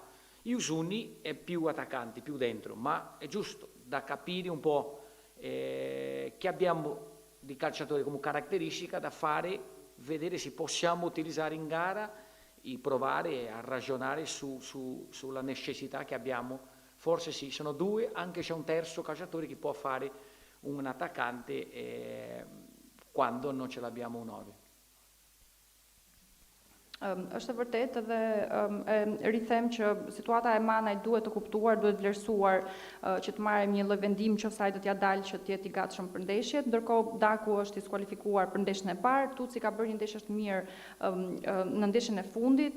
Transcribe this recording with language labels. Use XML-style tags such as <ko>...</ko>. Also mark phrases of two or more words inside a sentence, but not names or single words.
<it>Uzuni è più attaccante, più dentro, ma è giusto da capire un po' che abbiamo di calciatori come caratteristica da fare, vedere se possiamo utilizzare in gara e provare a ragionare sulla necessità che abbiamo. Forse sì, sono 2, anche c'è un terzo calciatore che può fare un attaccante quando non ce l'abbiamo un 9.</it> <sq>Është e vërtetë dhe rrithem që situata e Manaj duhet të kuptuar, duhet vlerësuar që të marrim një lloj vendimi nëse ai do t'ja dalë që të jetë i gatshëm për ndeshjet. Ndërkohë Daku është i skualifikuar për ndeshjen e parë, Tuci ka bërë një ndeshje të mirë në ndeshjen e fundit.</sq>